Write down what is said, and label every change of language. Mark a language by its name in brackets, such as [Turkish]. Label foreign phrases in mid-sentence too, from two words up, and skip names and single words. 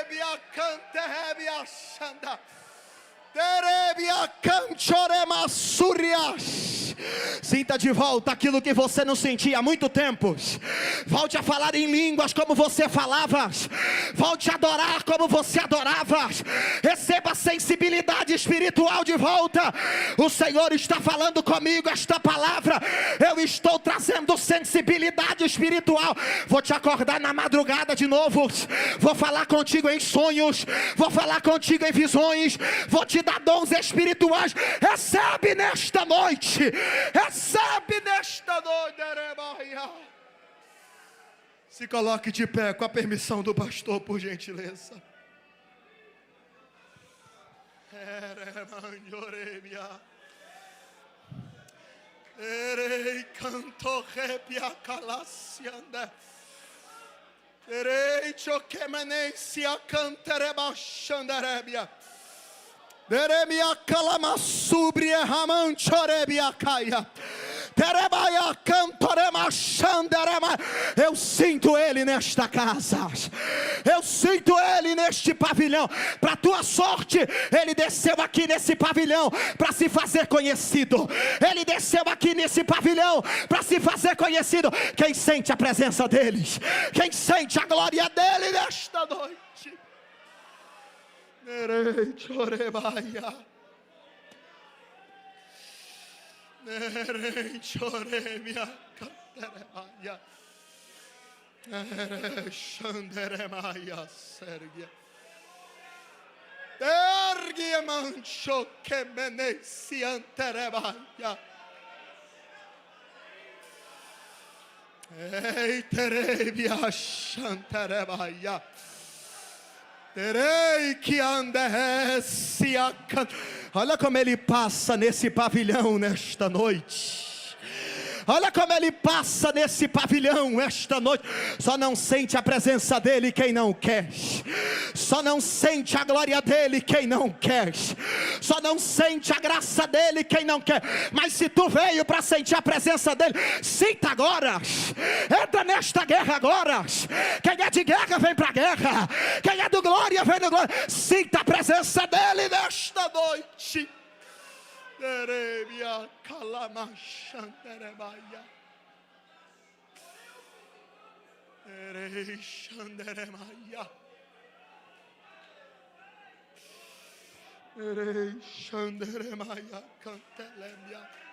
[Portuguese] Terebia canterebia xanda. Terebia canchorema surias. Sinta de volta aquilo que você não sentia há muito tempo. Volte a falar em línguas como você falava. Volte a adorar como você adorava. Receba a sensibilidade espiritual de volta. O Senhor está falando comigo esta palavra. Eu estou trazendo sensibilidade espiritual. Vou te acordar na madrugada de novo. Vou falar contigo em sonhos. Vou falar contigo em visões. Vou te dar dons espirituais. Recebe nesta noite. Recebe nesta noite. Se coloque de pé com a permissão do pastor, por gentileza. Erei canto repia calacianda. Erei choquemenencia cantereba xandarebia. Deremia calamassubria ramanchorebia caia. Terebaia cantorema xanderema. Eu sinto Ele nesta casa. Eu sinto Ele neste pavilhão. Para tua sorte, Ele desceu aqui nesse pavilhão para se fazer conhecido. Ele desceu aqui nesse pavilhão para se fazer conhecido. Quem sente a presença deles? Quem sente a glória dele nesta noite? Nerei chorebaia. Nerei choremia canterebaia. Nerei xanderemaia sergia. Ergue mancho que menesi anterebaia. Ei terebia xanterebaia. Terei que andesse a can... Olha como ele passa nesse pavilhão nesta noite. Olha como ele passa nesse pavilhão esta noite. Só não sente a presença dele quem não quer. Só não sente a glória dele quem não quer. Só não sente a graça dele quem não quer. Mas se tu veio para sentir a presença dele, sinta agora. Entra nesta guerra agora. Quem é de guerra vem para a guerra. Quem é do glória vem do glória. Sinta a presença dele nesta noite. Terebia calamachanderebaia. Terei xanderemaia. Terei xanderemaia cantelemia.